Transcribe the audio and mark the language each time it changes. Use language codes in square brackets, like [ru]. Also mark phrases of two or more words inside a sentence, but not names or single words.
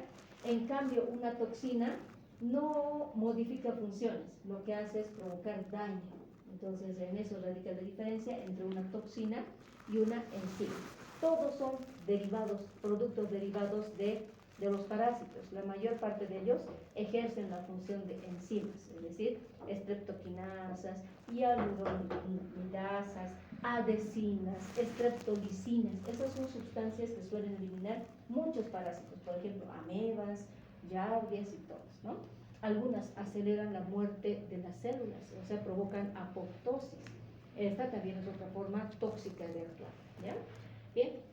[es] En cambio, una toxina no modifica funciones, lo que hace es provocar daño. Entonces, en eso radica la diferencia entre una toxina y una enzima. Todos son derivados, productos derivados de los parásitos. La mayor parte de ellos ejercen la función de enzimas, es decir, estreptoquinasas, hialuronidasas, adhesinas, estreptolicinas. Esas son sustancias que suelen eliminar muchos parásitos, por ejemplo, amebas, yardias y todos, ¿no? Algunas aceleran la muerte de las células, o sea, provocan apoptosis. Esta también es otra forma tóxica de actuar, ¿ya? Bien.